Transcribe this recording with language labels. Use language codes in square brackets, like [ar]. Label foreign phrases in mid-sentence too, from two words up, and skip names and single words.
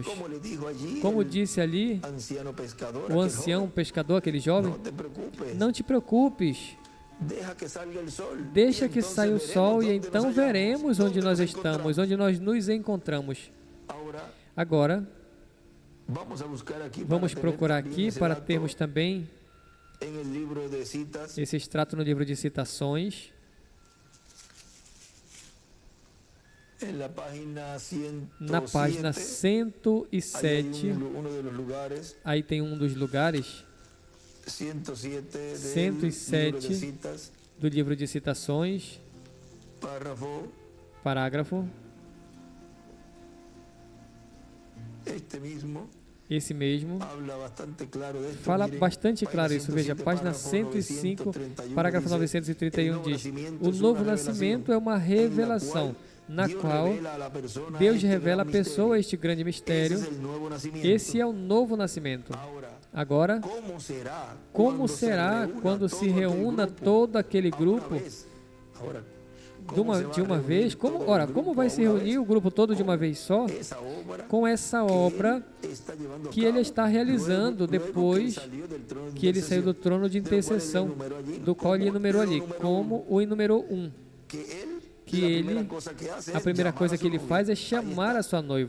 [pt] Como disse ali o ancião pescador, aquele jovem, não te preocupes, deixa que saia o sol, e então veremos onde nós estamos, onde nós nos encontramos. Agora, vamos procurar aqui para termos também esse extrato no livro de citações. [es] En la página 107, [pt] Na página [es] ahí 107, hay uno de los lugares, [pt] aí tem um dos lugares, [es] 107 del 107 libro de citas, [pt] do livro de citações, [es] párrafo, [pt] parágrafo, [es] este mismo, [pt] esse mesmo, [es] habla bastante claro de esto. [pt] fala [es] Miren, [pt] bastante [es] página [pt] claro isso. Veja, 107, página [es] párrafo [pt] 105, [es] 931 [pt] parágrafo [es] dice, 931 "El nuevo [pt] diz: [es] nacimiento [pt] o [es] es [pt] novo [es] una [pt] nascimento é uma revelação, na [es] Dios [pt] qual [es] revela a la persona [pt] Deus [es] este [pt] revela à [es] gran [pt] pessoa [es] misterio. [pt] este grande [es] Ese [pt] mistério. [es] es el nuevo nacimiento. [pt] Esse é o novo nascimento. [es] Ahora, [pt] Agora, [es] ¿cómo será [pt] como será quando se reúna todo aquele grupo de uma vez? Como vai se reunir o grupo todo de uma vez só? Com essa obra que ele está realizando depois que ele saiu do trono de intercessão, do qual ele enumerou ali, como o enumerou que ele, a primeira coisa que ele faz é chamar a sua noiva.